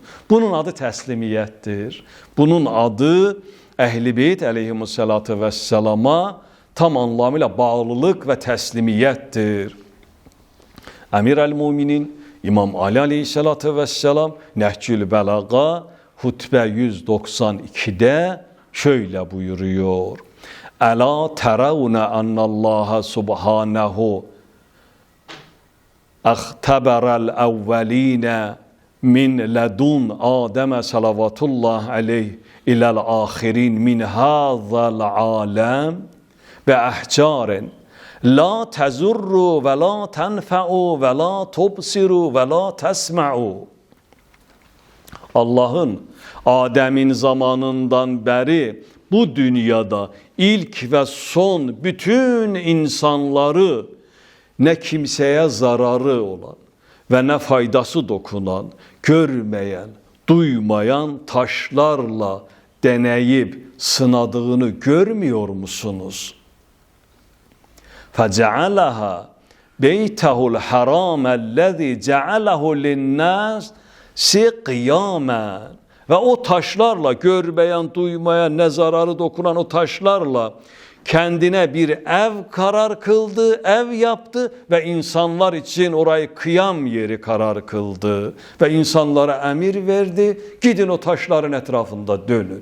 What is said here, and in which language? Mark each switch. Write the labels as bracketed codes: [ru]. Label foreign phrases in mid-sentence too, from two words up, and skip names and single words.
[tr] Bunun adı teslimiyettir. Bunun adı Ehl-i Beyt [ar] عليه الصلاة والسلام [tr] tam anlamıyla bağlılık ve teslimiyettir. Emir el-Muminin İmam Ali [ar] عليه الصلاة والسلام [tr] Nehcül Belaga hutbe 192'de şöyle buyuruyor. [ar] ألا ترون أن الله سبحانه اَخْتَبَرَ الْاَوَّل۪ينَ من لدن آدم صلوات الله عليه إلى الآخرين من هذا العالم وأحجارا لا تضر ولا تنفع ولا تبصر ولا تسمع. [tr] Allah'ın Adem'in zamanından beri bu dünyada ilk ve son bütün insanları ne kimseye zararı olan ve ne faydası dokunan, görmeyen, duymayan taşlarla deneyip sınadığını görmüyor musunuz? [ar] فَجَعَلَهَا بَيْتَهُ الْحَرَامَ الَّذِي جَعَلَهُ لِلنَّاسِ قِيَامًا. [tr] Ve o taşlarla görmeyen, duymayan, ne zararı dokunan o taşlarla kendine bir ev karar kıldı, ev yaptı ve insanlar için orayı kıyam yeri karar kıldı. Ve insanlara emir verdi, gidin o taşların etrafında dönün.